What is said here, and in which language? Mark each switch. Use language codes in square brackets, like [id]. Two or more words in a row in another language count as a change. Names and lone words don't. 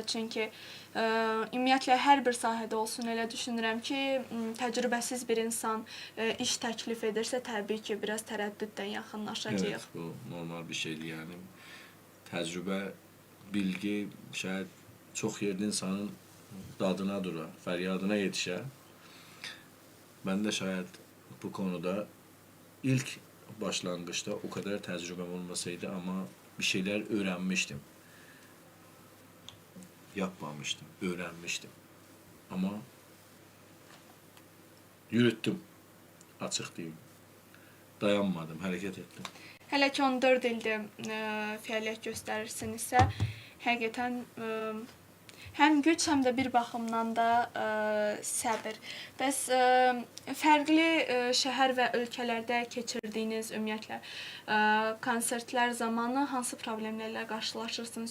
[az] Çünki ümumiyyətlə hər bir sahədə olsun elə düşünürəm ki, təcrübəsiz bir insan iş təklif edirsə, təbii ki, biraz tərəddüddən yaxınlaşacağıq. Evet, bu normal bir şeydir yəni. Təcrübə, bilgi, şayət çox yerdə insanın dadına dura, fəryadına yetişə. [tr] Mən də şayət bu konuda ilk başlanğıçda o kadar tecrübem olmasaydı ama bir şeyler öğrenmiştim. Yapmamıştım, öğrenmiştim. Ama yürüttüm. Açık diyeyim. Dayanmadım, hareket ettim. [az] Hələ ki 14 ildir fəaliyyət göstərirsinizsə, həqiqətən həm güc, həm də bir baxımdan da səbir. Bəs fərqli şəhər və ölkələrdə keçirdiyiniz ümumiyyətlə konsertlər zamanı hansı problemlərlə qarşılaşırsınız?